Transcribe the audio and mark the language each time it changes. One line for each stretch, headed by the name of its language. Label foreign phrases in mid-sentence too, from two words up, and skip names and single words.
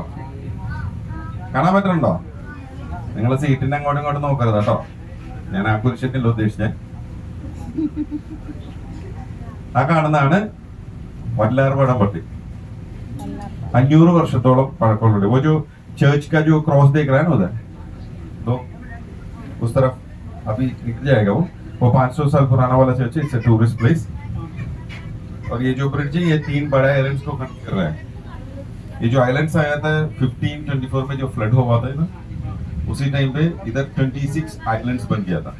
Malayalam: കാണാൻ പറ്റുന്നുണ്ടോ? നിങ്ങൾ സീറ്റിന്റെ അങ്ങോട്ടും ഇങ്ങോട്ടും നോക്കരുത് കേട്ടോ. ഞാൻ ആ കുരിശത്തില്ല ഉദ്ദേശിച്ചേ. ആ കാണുന്നതാണ് വല്ലാർപാടം പള്ളി. 500 വർഷത്തോളം പഴക്കമുള്ള
Hindi: वो जो चर्च का जो क्रॉस देख रहा है ना उधर, तो उस तरफ अभी निकल जाएगा वो 500 साल पुराना वाला चर्च है.
English: it's a tourist place.
Hindi: और ये जो ब्रिज है ये 3 बड़ा आइलैंड्स को कनेक्ट कर रहा है. ये जो आइलैंड्स आया था 1524 में जो फ्लड हुआ था ना, उसी टाइम पे इधर 26 आइलैंड्स बन गया था.